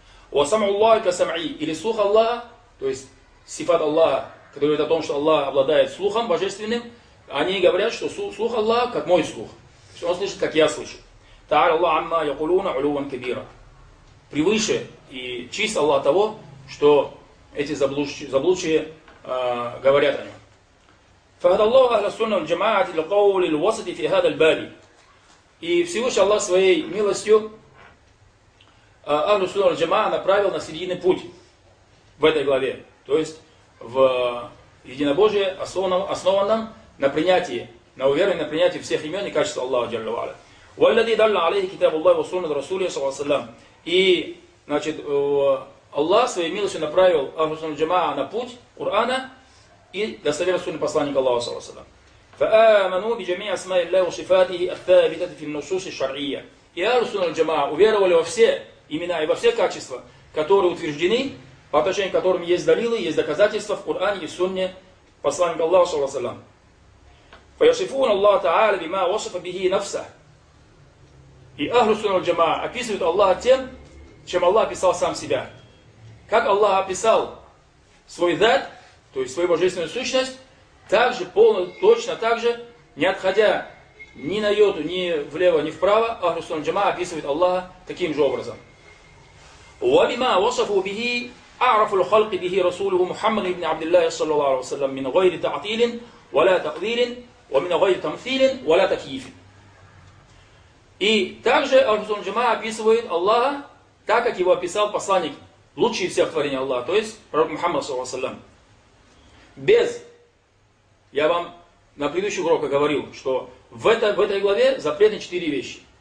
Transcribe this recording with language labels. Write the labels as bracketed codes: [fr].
[ar] «Ва сам'у Аллахи ка сам'и» [ru] или «слух Аллаха», то есть сифат Аллаха, который говорит о том, что Аллах обладает слухом божественным, они говорят, что слух Аллаха как мой слух. То есть он слышит, как я слышу. [ar] «Та'аля Аллах амма якулуна улюван кабира» [ru] превыше и чист Аллах того, что эти заблудшие говорят о нем. [ar] فهدى الله أهل السنة والجماعة للقول الوسط في هذا الباب. [ru] И Всевышний Аллах своей милостью Ахлю Сунна валь-Джамаа направил на серединный путь в этой главе, то есть в единобожие основанном на принятии, на уверенном принятии всех имен и качеств Аллаха Джалла ва Аля. [ar] والذي دل عليه كتاب الله وسنة رسوله صلى الله عليه وسلم. [ru] И значит Аллах своей милостью направил Ахлю Сунна валь-Джамаа на путь Корана. И достоверно сунни посланник Аллаха саллаллаху алейхи ва саллям. [ar] فآمنوا بجميع أسماء الله وصفاته الثابتة في النصوص الشرعية. [ru] И Ахлю Сунна валь-Джамаа уверовали во все имена и во все качества, которые утверждены, по отношению к которым есть далилы, есть доказательства в Коране и Сунне посланника Аллаха саллаллаху алейхи ва саллям. [ar] فيصفون الله تعالى بما وصف به نفسه. [ru] И Ахлю Сунна валь-Джамаа описывают Аллаха тем, чем Аллах описал сам себя. Как Аллах описал свой ذات, то есть свою божественную сущность, также полностью, точно так же, не отходя ни на йоту, ни влево, ни вправо, Ахлю Сунна валь-Джамаа описывает Аллаха таким же образом. [ar] وَبِمَا وَصَفُوا بِهِ أَعْرَفُ الْخَلْقِ بِهِ رَسُولُهُ مُحَمَّدٍ بْنِ عَبْدِ اللَّهِ صَلَّى اللَّهُ عَلَيْهِ وَسَلَّمْ مِنْ غَيْرِ تَعْطِيلٍ ولا تقدير ومن غير تمثيل ولا تكييف. [ru] И также Ахлусунна Джамаа описывает Аллаха так, как его описал посланник, лучший из всех творений Аллаха, то есть пророк Мухаммад, саллаллаху алейхи ва саллям. Без, я вам на предыдущих уроках говорил, что в этой главе запретны четыре вещи.